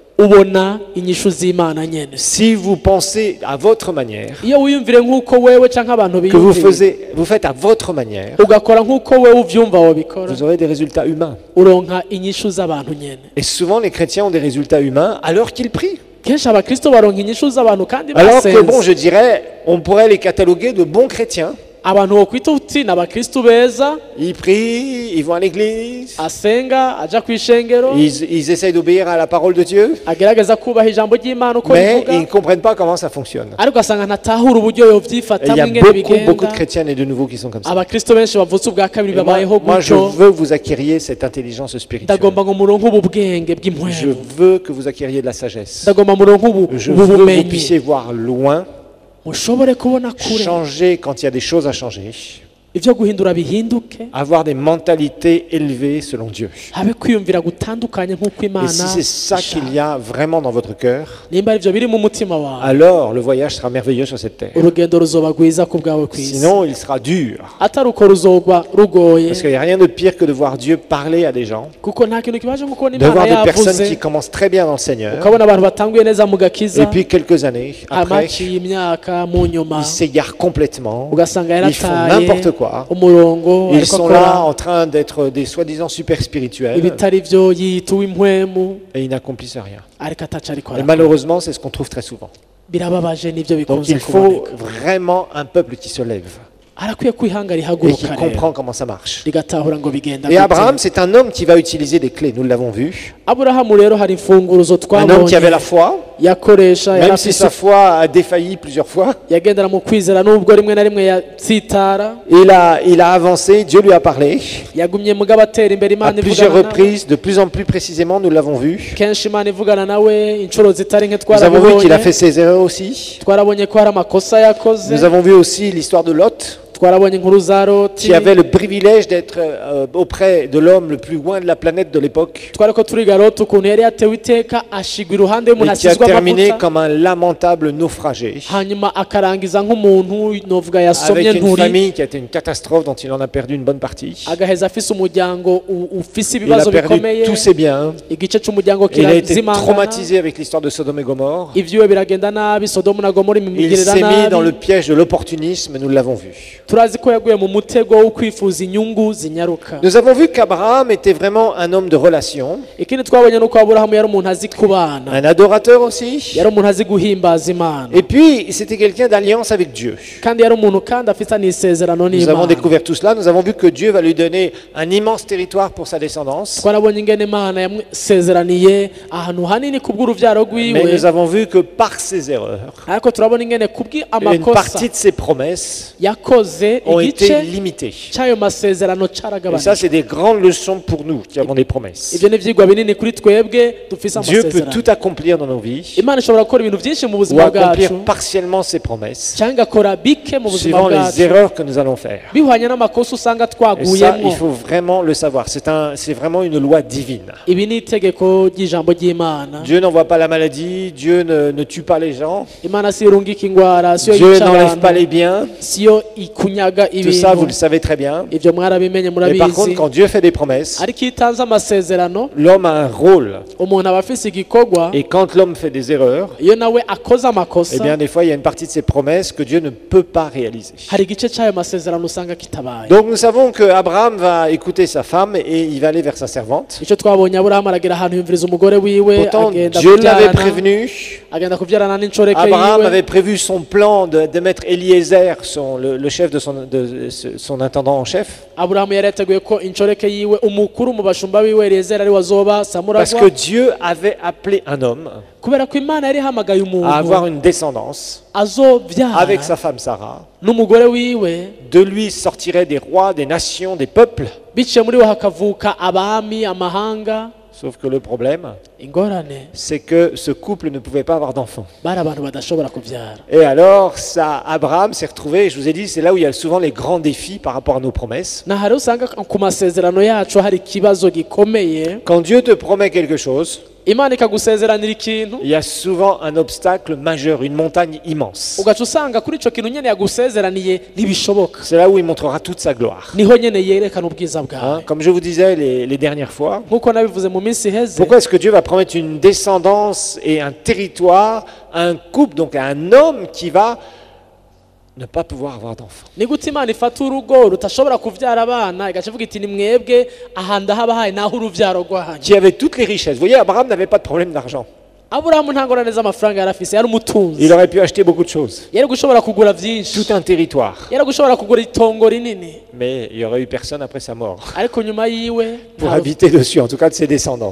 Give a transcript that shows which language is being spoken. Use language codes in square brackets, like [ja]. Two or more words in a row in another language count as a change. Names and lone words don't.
[fr] Si vous pensez à votre manière, que vous faites à votre manière, vous aurez des résultats humains. Et souvent les chrétiens ont des résultats humains alors qu'ils prient. Alors que je dirais, on pourrait les cataloguer de bons chrétiens. [rn] abantu bo kwita uti n'abakristo beza. [fr] Ils prient, ils vont à l'église. [rn] Asenga aja kwishengero. [fr] Ils essayent d'obéir à la parole de Dieu. [rn] Agerageza kubaha ijambo ry'Imana uko [fr] mais [rn] rivuga. [fr] ils ne comprennent pas comment ça fonctionne. [rn] Ariko asanga ntatahura uburyo yovyifata [fr] Il y a beaucoup de chrétiens et de nouveaux qui sont comme ça. [rn] Abakristo benshi bavutse ubwa kabiri babayeho [fr] Moi, je veux que vous acquériez cette intelligence spirituelle. [rn] Ndagomba ngo muronke ubu bwenge bw'impwemu. [fr] Je veux que vous acquériez de la sagesse. [rn] Ndagomba muronke ubu [fr] Je veux que vous puissiez voir loin, [rn] mushobore kubona kure. [fr] changer quand il y a des choses à changer. [rn] Ivyo guhindura bihinduke. [fr] Avoir des mentalités élevées selon Dieu. [rn] Habe kwiyumvira gutandukanye nk'uko Imana. [fr] Et si c'est ça qu'il y a vraiment dans votre cœur, [rn] nimba ivyo biri mu mutima wawe, [fr] alors le voyage sera merveilleux sur cette terre. [rn] urugendo ruzoba rwiza ku bwawe kw'isi. [fr] Sinon, il sera dur. [rn] Ataruko ruzogwa rugoye. [fr] Parce qu'il n'y a rien de pire que de voir Dieu parler à des gens, [rn] Kuko nta kintu kibaje nko kubona [fr] de [rn] Imana [fr] voir des personnes [rn] yavuze. [fr] qui commencent très bien dans le Seigneur, [rn] Ukabona abantu batanguye neza mu gakiza. [fr] et puis quelques années après, [rn] amaciye imyaka mu nyuma. [fr] ils s'égarent complètement, [rn] Ugasanga [fr] ils font [rn] yarataye [fr] n'importe quoi. [rn] umurongo. [fr] Ils sont là en train d'être des soi-disant super spirituels [rn] ibitari vyo yita uw'impwemu. [fr] et ils n'accomplissent rien. [rn] Ariko ataca ariko [fr] Et [rn] arakora. [fr] malheureusement, c'est ce qu'on trouve très souvent. [rn] Birababaje nivyo [fr] Donc [rn] bikunze [fr] il faut [rn] kuboneka. [fr] vraiment un peuple qui se lève [rn] Arakwiye kwihanga [fr] et qui [rn] rihaguruka rero [fr] comprend comment ça marche. [rn] rigatahura ngo bigenda [fr] Et [rn] gute. [fr] Abraham, c'est un homme qui va utiliser des clés, nous l'avons vu. [rn] Aburahamu rero hari imfunguruzo [fr] Un homme qui avait [rn] twabonye [fr] la foi, [rn] yakoresha [fr] même si [rn] yarafise [fr] sa foi a défailli plusieurs fois. [rn] yagendera mu kwizera nubwo rimwe na rimwe yatsitara. [fr] Il a avancé, Dieu lui a parlé [rn] Yagumye mugabo atera imbere [fr] à [rn] Imana [fr] plusieurs [rn] ivugana nawe. [fr] reprises, de plus en plus précisément, nous l'avons vu. [rn] Kenshi Imana ivugana nawe inshuro zitari nke [fr] Nous avons vu qu'il a [rn] twarabibonye. [fr] fait ses erreurs aussi. [rn] Twarabonye ko hari amakosa yakoze. [fr] Nous avons vu aussi l'histoire de Lot, [rn] Twarabonye inkuru za Loti. [fr] qui avait le privilège d'être auprès de l'homme le plus loin de la planète de l'époque, [rn] Twariko turiga Loti ukuntu yari yatewe iteka ashigwa iruhande y'umuntu [fr] et qui a [rn] asizwe [fr] terminé [rn] amavuta. [fr] comme un lamentable naufragé, [rn] Hanyuma akarangiza nk'umuntu novuga yasomye [fr] avec une [rn] nturi. [fr] famille qui a été une catastrophe dont il en a perdu une bonne partie. [rn] Agaheza afise umuryango ufise [fr] Il a [rn] ibibazo [fr] perdu [rn] bikomeye. [fr] tous ses biens. [rn] Igice c'umuryango [fr] Il a été [rn] kirazimangana. [fr] traumatisé avec l'histoire de Sodome et Gomorre. [rn] Ivyiwe biragenda nabi. Sodomu na Gomora [fr] Il [rn] imigirira [fr] s'est mis dans le [rn] nabi. [fr] piège de l'opportunisme, nous l'avons vu. [rn] Turazi ko yaguye mu mutego wo kwifuza inyungu zinyaruka. [fr] Nous avons vu qu'Abraham était vraiment un homme de relation, [rn] Ikindi twabonye nuko Aburahamu yari umuntu azi kubana. [fr] un adorateur aussi, [rn] Yari umuntu azi guhimbaza Imana. [fr] et puis c'était quelqu'un d'alliance avec Dieu. [rn] Kandi yari umuntu kandi afite n'isezerano [fr] Nous avons [rn] n'Imana. [fr] découvert tout cela, nous avons vu que Dieu va lui donner un immense territoire pour sa descendance, [rn] Twarabonye ingene Imana yamsezeraniye ahantu hanini kubw'uruvyaro [fr] mais [rn] rwiwe. [fr] nous avons vu que par ses erreurs, [rn] Ariko turabona ingene [fr] une [rn] amakosa [fr] partie de ses promesses [rn] yakoze [fr] ont été [rn] igice [fr] limitées. [rn] cy'ayo masezerano [fr] Et ça, [rn] caragabanije. [fr] c'est des grandes leçons pour nous qui avons des promesses. [rn] Ivyo ni ivyigwa binini kuri twebwe dufise [fr] Dieu peut [rn] amasezerano. [fr] tout accomplir dans nos vies, [rn] Imana ishobora gukora ibintu byinshi mu [fr] ou [rn] buzima [fr] accomplir [rn] bwacu [fr] partiellement ses promesses, [rn] cyangwa igakora bike mu buzima [fr] suivant les [rn] bwacu [fr] erreurs que nous allons faire. [rn] bihwanye n'amakosa usanga [fr] Et ça, [rn] twaguyemo. [fr] il faut vraiment le savoir. C'est vraiment une loi divine. [rn] Ibi ni itegeko ry'ijambo ry'Imana. [fr] Dieu n'envoie pas la maladie, Dieu ne tue pas les gens, [rn] Imana si irungika ingwara, siyo [fr] Dieu [rn] yica [fr] n'enlève pas [rn] abantu, [fr] les biens. [rn] siyo ikunyaga [fr] Tout ça, vous le [rn] ibintu. [fr] savez très bien. [rn] Ivyo mwarabimenye [fr] Mais par contre, [rn] murabizi. [fr] quand Dieu fait des promesses, [rn] Ariko iyo itanze amasezerano [fr] l'homme a un rôle. [rn] umuntu aba afise igikorwa. [fr] Et quand l'homme fait des erreurs, [rn] Iyo nawe akoze eh amakosa [fr] bien, des fois, il y a une partie de ses promesses que Dieu ne peut pas réaliser. [rn] hari igice cy'ayo masezerano usanga kitabaye. [fr] Donc, nous savons que Abraham va écouter sa femme et il va aller vers sa servante. [rn] Icyo twabonye Aburahamu aragera ahantu yumviriza umugore wiwe [fr] Pourtant, [rn] agenda [fr] Dieu l'avait [rn] kubyarana [fr] prévenu. [rn] agenda kubyarana n'inshoreke [fr] Abraham [rn] yiwe. [fr] avait prévu son plan de mettre Eliezer, le chef de son intendant en chef, [rn] Aburahamu yari yateguye ko inshoreke yiwe umukuru mu bashumba biwe Eliyezeri ari wazoba [fr] parce [rn] samuragwa. [fr] que Dieu avait appelé un homme [rn] Kubera ko Imana yari ihamagaye [fr] à avoir [rn] umuntu [fr] une descendance [rn] azobyara [fr] avec sa femme Sarah. [rn] n'umugore wiwe, [fr] De lui sortiraient des rois, des nations, des peuples. [rn] biciye muri we hakavuka abami, amahanga. [fr] Sauf que le problème, [rn] Ingorane [fr] c'est que ce couple ne pouvait pas avoir d'enfants. [rn] bari abantu badashobora kubyara. [fr] Et alors, Abraham s'est retrouvé, je vous ai dit, c'est là où il y a souvent les grands défis par rapport à nos promesses. [rn] Na hari usanga ku masezerano yacu hari ikibazo gikomeye. [fr] Quand Dieu te promet quelque chose, [rn] Imana ikagusezeranira ikintu [fr] il y a souvent un obstacle majeur, une montagne immense. [rn] ugaca usanga kuri icyo kintu nyine yagusezeraniye ntibishoboka. [fr] C'est là où il montrera toute sa gloire. [rn] Niho nyine yerekana ubwiza [fr] Hein, [rn] bwawe. [fr] comme je vous disais les dernières fois, [rn] Nk'uko nabivuze mu minsi iheze, [fr] pourquoi est-ce que Dieu va promettre une descendance et un territoire à un couple, donc à un homme qui va ne pas pouvoir avoir d'enfants? [rn] ni gute Imana ifata urugo rutashobora kubyara abana igaca ivuga iti ni mwebwe aha ndahabahaye naho urubyaro rwanyu. [fr] Qui avait toutes les richesses. Vous voyez, Abraham n'avait pas de problème d'argent. Il aurait pu acheter beaucoup de choses. Tout un territoire. Mais il n'y aurait eu personne après sa mort pour habiter dessus, en tout cas de ses descendants.